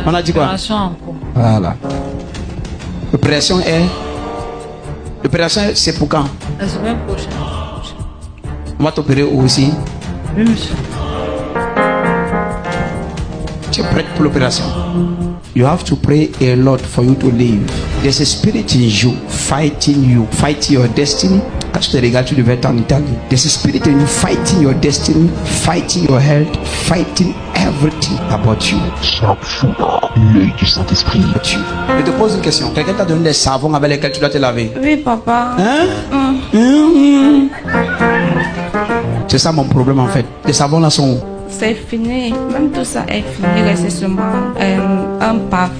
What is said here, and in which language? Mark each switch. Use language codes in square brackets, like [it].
[fr] On a dit quoi? Opération en cours. Voilà. L'opération est. L'opération, c'est pour quand? La semaine prochaine. On va t'opérer où aussi? Oui, monsieur. Tu es prête pour l'opération? [en] You have to pray a lot for you to live. There's a spirit in you, fighting your destiny. [fr] Quand tu te regardes, tu devais être en Italie. [en] There's a spirit in you, fighting your destiny, fighting your health, fighting everything about you. [fr] Chaque fois, l'œil du Saint-Esprit. Je te pose une question. Quelqu'un t'a donné des savons avec lesquels tu dois te laver? Oui, papa. Hein? C'est ça mon problème en fait. Les savons là sont où? C'est fini. Même tout ça est fini. Il reste seulement un parfum.